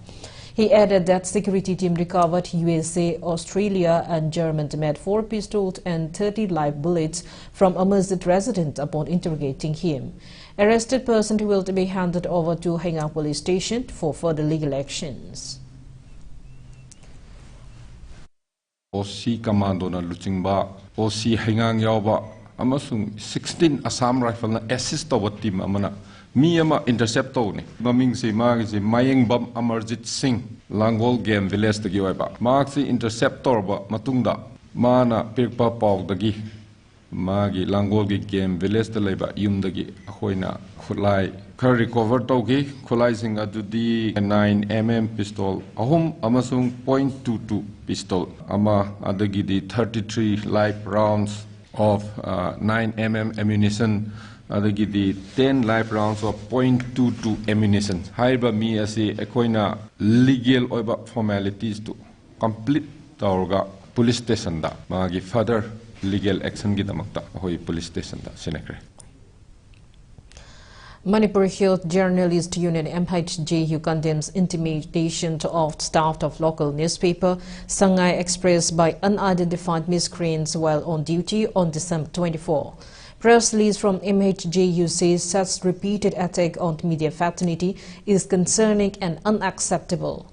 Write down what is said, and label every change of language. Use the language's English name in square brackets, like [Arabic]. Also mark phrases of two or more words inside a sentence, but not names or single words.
[English] He added that security team recovered USA, Australia and German-made 4 pistols and 30 live bullets from a Amarjit resident upon interrogating him. Arrested person will be handed over to Henga police station for further legal actions. [Manipuri] OC Commando na Luchingba, OC Hengang Yauba, amasung 16 Assam Rifle na [English] assist over team [Manipuri] amana. Miyama intercept ni maming si magi Mayengbam Amarjit Singh Langol Game Village tagi waiba magi interceptor ba matungda mana pirpa paw dagi magi Langol gi Game Village ta leiba yum dagi ahoina khulai khar recover togi khulai sing adudi 9mm pistol ahum amasung .22 pistol ama adagi di [English] 33 live rounds of 9mm ammunition [Manipuri] adagi di [English] 10 live rounds of .22 ammunition. [Manipuri] Haiba mi asi ekoina legal oiba [English] formalities to complete [Manipuri] taurga [English] police station [Manipuri] da magi [English] further legal action [Manipuri] gi damakta hoi [English] police station [Manipuri] da senekre. [English] Manipur Health Journalist Union MHJU condemns intimidation of staff of local newspaper Sangai Express by unidentified miscreants while on duty on December 24. Press release from MHJU says such repeated attack on media fraternity is concerning and unacceptable.